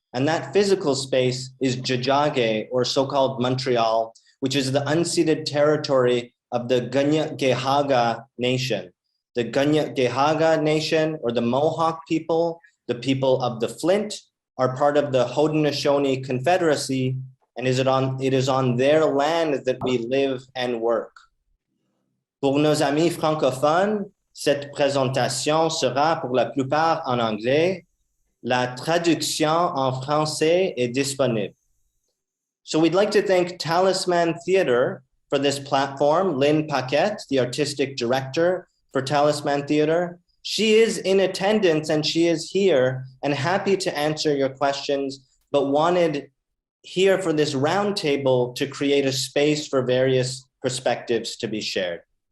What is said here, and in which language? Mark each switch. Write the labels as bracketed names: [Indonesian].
[English] And that physical space is Tiohtià:ke, or so-called Montreal, which is the unceded territory of the Kanien'kehá:ka Nation. The Kanien'kehá:ka Nation, or the Mohawk people, the people of the Flint, are part of the Haudenosaunee Confederacy, and it is on their land that we live and work. [French] Pour nos amis francophones, cette présentation sera pour la plupart en anglais. La traduction en français est disponible. [English] So we'd like to thank Talisman Theater for this platform, Lynn Paquette, the artistic director for Talisman Theater. She is in attendance and she is here and happy to answer your questions, but wanted here for this roundtable to create a space for various perspectives to be shared.